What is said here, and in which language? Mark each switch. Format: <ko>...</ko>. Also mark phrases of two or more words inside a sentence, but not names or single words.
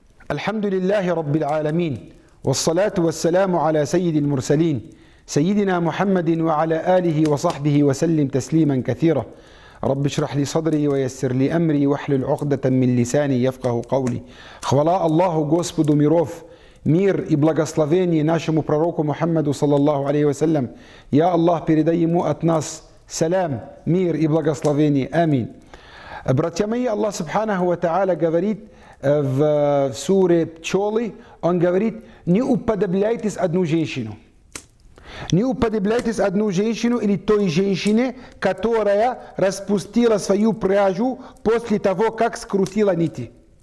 <ar>الحمد لله رب العالمين والصلاة والسلام على سيد المرسلين سيدنا محمد وعلى آله وصحبه وسلم تسليما كثيرا. رب اشرح لي صدري ويسر لي أمري واحلل عقدة من лисани يفقه قولي.</ar> <ru>Хвала Аллаху Господу миров, мир и благословение нашему пророку Мухаммаду</ru> <ar>صلى الله عليه وسلم.</ar> <ru>Я Аллах, передай ему от нас салям, мир и благословение. Аминь. Братья мои, Аллах</ru> <ar>سبحانه وتعالى</ar> <ru>говорит в суре Пчелы, он говорит: не уподобляйтесь одну женщину. Не уподобляйтесь одну женщину или той женщине, которая распустила свою пряжу после того, как скрутила нити.</ru>